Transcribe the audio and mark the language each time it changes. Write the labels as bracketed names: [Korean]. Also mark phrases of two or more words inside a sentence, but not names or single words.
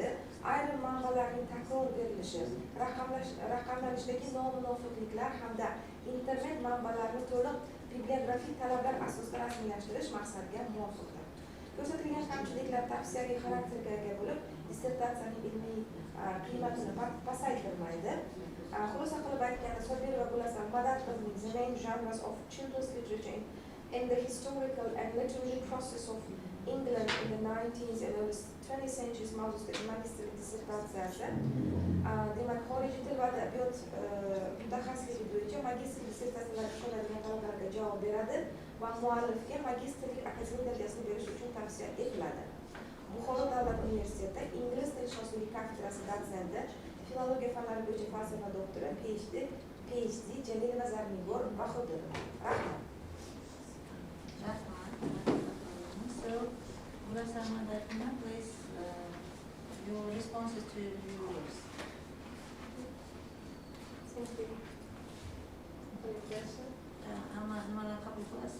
[Uzbek] Ayrim manbalarning takror berilishi, raqamlanishdagi nomuvofiqliklar hamda internet manbalarini to'liq bibliografik talablar asosida rasmiylashtirish maqsadga muvofiqdir. Ko'rsatilgan kamchiliklar tavsiyaviy xarakterga ega bo'lib, dissertatsiyaning ilmiy qiymatini pasaytirmaydi. Xulosa qilib aytganda, Sobir va Gulasan Madad qizining The Main Genres of Children's Literature and the Historical and Literary Process of England in the 19th and early 20th centuries mavzusidagi magistrlik dissertatsiyasi, demak, xorijiy til va adabiyot mutaxassisligi bo'yicha magistrlik dissertatsiyalarga qo'yiladigan talablarga javob beradi va muallifga magistrlik akademik darajasini berish uchun tavsiya etiladi. Buxoro davlat universitetida ingliz tilshunosligi kafedrasi dotsenti, filologiya fanlari bo'yicha falsafa doktori, PhD Jalilova Zarnigor Bahodirova. Rahmat. [English] So, please, your responses to your viewers. Thank you for your question. I'm a couple of us.